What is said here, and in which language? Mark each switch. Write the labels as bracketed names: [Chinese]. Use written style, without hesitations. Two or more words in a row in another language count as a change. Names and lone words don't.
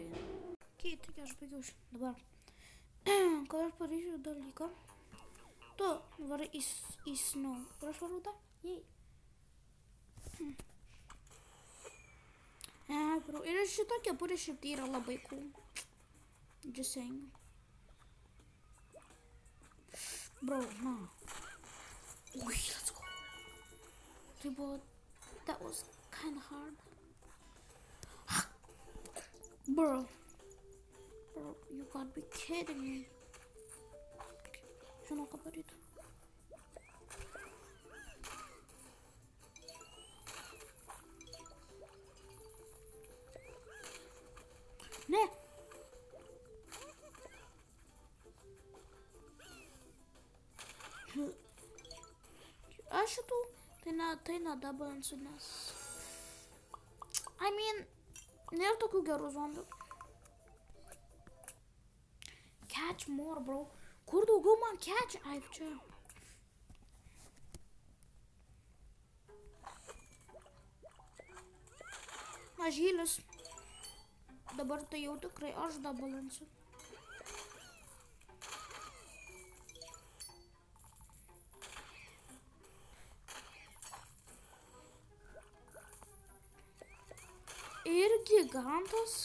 [Lithuanian] Okay, taigi aš baigiau dabar. Kad aš padarysiu dalyką. Tu varai į snow. Ir aš varau tą? Jei. Bro. Ir šita kepurė šiaip yra labai cool. [English] Just saying. Bro, na. Ui, let's go. [Lithuanian] Tai buvo... [English] That was kinda hard. Bro, you gotta be kidding me. [Lithuanian] Žinau, ką daryti. Ne! Aš šitų tai nedabalinsiu, nes... [English] I mean, [Lithuanian] nėra tokių gerų zombių. [English] Catch more, bro. [Lithuanian] Kur daugiau man catch? Ai, čia. Mažylis. Dabar tai jau tikrai aš dabalinsiu. Ir gigantas.